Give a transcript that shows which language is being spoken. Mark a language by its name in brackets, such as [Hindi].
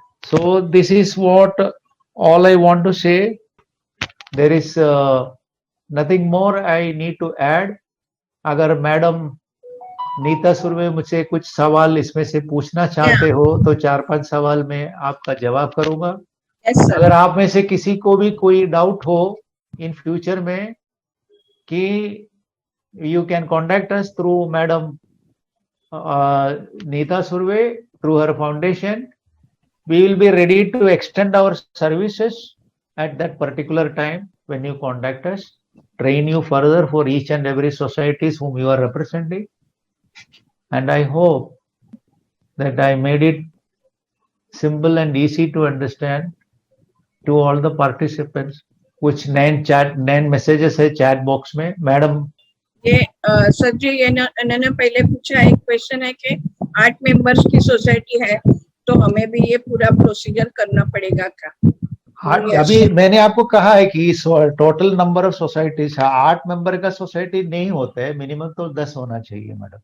[English] So this is what all I want to say. There is nothing more I need to add. [Hindi] अगर madam Nita Surve मुझसे कुछ सवाल इसमें से पूछना चाहते हो तो 4-5 सवाल में आपका जवाब करूंगा। [English] Yes, sir. [Hindi] अगर आप में से किसी को भी कोई डाउट हो इन फ्यूचर में, [English] कि you can contact us through Madam Neeta Surve, through her foundation. We will be ready to extend our services at that particular time when you contact us, train you further for each and every societies whom you are representing. And I hope that I made it simple and easy to understand to all the participants. [Hindi] कुछ 9 messages है chat box में. Madam, ये sir जी इन्होंने पहले पूछा, एक question है कि 8 मेंबर्स की सोसाइटी है तो हमें भी ये पूरा प्रोसीजर करना पड़ेगा क्या? अभी मैंने आपको कहा है कि total number of societies 8 member का सोसाइटी नहीं होता है, मिनिमम तो 10 होना चाहिए मैडम.